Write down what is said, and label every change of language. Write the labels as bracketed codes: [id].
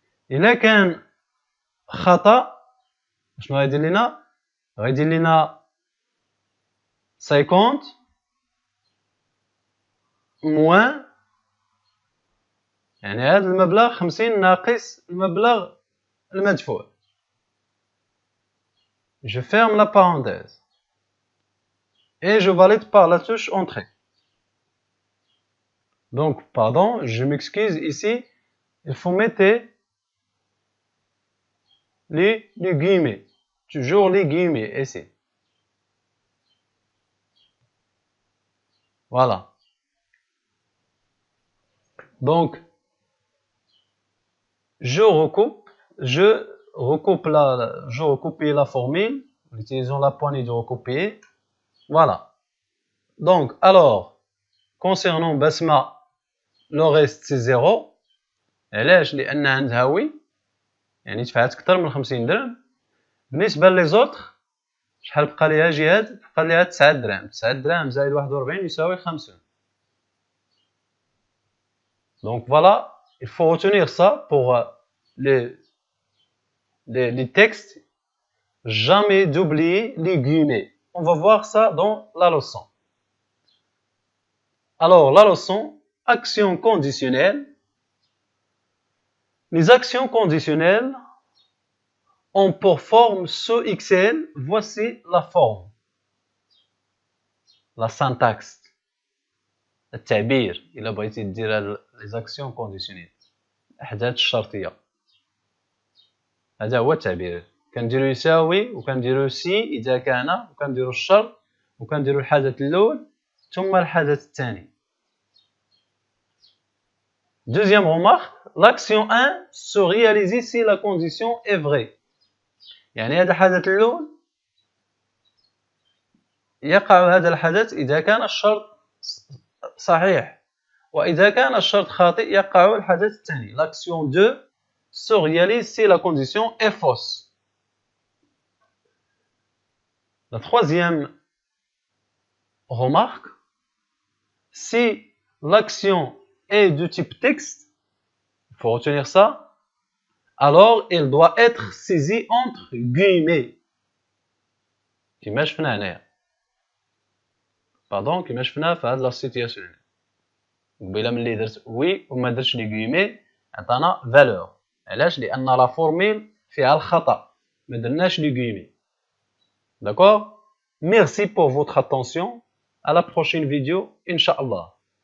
[ar] إلا كان خطأ شنو غيدير لينا؟ غيدير لينا 50 موان يعني هذا المبلغ 50 ناقص المبلغ المدفوع. [fr] Je ferme la parenthèse et je valide par la touche entrée. Donc, pardon, je m'excuse ici. Il faut mettre les guillemets. Toujours les guillemets ici. Voilà. Donc, je recoupe la formule en utilisant la poignée de recopier. Voilà. Donc, alors, concernant Basma, le reste c'est 0. [ar] علاش؟ لأن عندها وي يعني دفعت أكثر من 50 درهم. بالنسبة لي زوطخ شحال بقى ليها جهاد؟ بقى ليها 9 دراهم. 9 دراهم زائد 41 يساوي 50. [fr] Donc voilà, il faut retenir ça pour les textes. Jamais d'oublier les guillemets. On va voir ça dans la leçon. Alors, la leçon, action conditionnelle. Les actions conditionnelles ont pour forme sous XL. Voici la forme. La syntaxe. [ar] التعبير إلا بغيتي دير [fr] les actions conditionnelles. [ar] الأحداث الشرطية. هذا هو التعبير. كنديرو يساوي وكنديرو سي إذا كان وكنديرو الشرط وكنديرو الحدث الأول ثم الحدث الثاني. [fr] Deuxième remarque, l'action 1 se réalise si la condition est vraie. [ar] يعني هذا الحدث الأول يقع هذا الحدث إذا كان الشرط صحيح وإذا كان الشرط خاطئ يقع الحدث الثاني. [fr] L'action 2 se réalise si la condition est fausse. La troisième remarque, si l'action est de type texte, il faut retenir ça, alors elle doit être saisie entre guillemets. [ar] كما شفنا هنايا. Pardon, كما شفنا في هذه لا سيتياسيون. قبيله ملي درت وي وما درتش لي غيمي عطانا فالور. علاش؟ لأن لا فورميل فيها الخطأ. ما درناش لي غيمي. [fr] D'accord? Merci pour votre attention. À la prochaine vidéo, Inch'Allah.